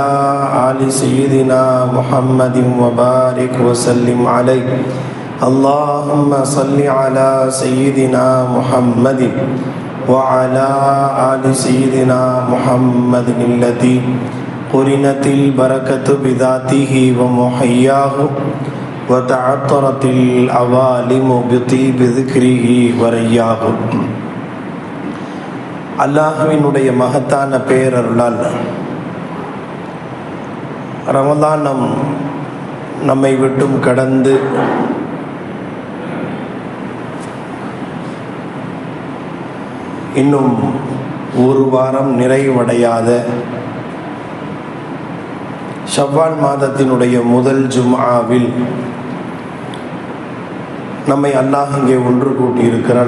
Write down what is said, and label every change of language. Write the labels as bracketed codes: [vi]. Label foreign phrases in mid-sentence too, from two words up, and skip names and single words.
[ar] آل سيدنا محمد وبارك وسلم عليه اللهم صل على سيدنا محمد وعلى آل سيدنا محمد الذي قرنت البركة بذاته ومحياه وتعطرت العوالم بطيب ذكره ورياه. [ta] அல்லாஹ்வினுடைய மகத்தான பேரருளால் ரமலான் நம்மை விட்டும் கடந்து இன்னும் ஒரு வாரம் நிறைவடையாத ஷவ்வால் மாதத்தினுடைய முதல் ஜும்ஆவில் நம்மை அல்லாஹ் இங்கே ஒன்று கூட்டியிருக்கிறான்.